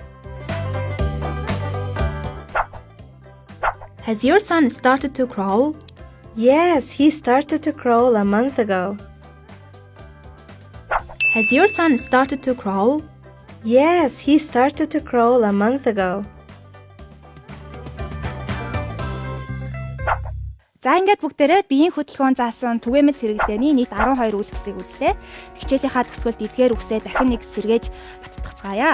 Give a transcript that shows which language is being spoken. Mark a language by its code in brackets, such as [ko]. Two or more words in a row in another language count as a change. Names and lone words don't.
[en] Has your son started to crawl? Yes, he started to crawl a month ago. Has your son started to crawl? Yes, he started to crawl a month ago. [mn] За ингээд бүгдээрээ биеийн хөдөлгөөн заасан түгээмэл хэрэглээний нийт 12 үйлчлэгийг үзлээ. Хичээлийнхаа төгсгөлд эдгээр үгсээ дахин нэг сэргээж баттгацгаая.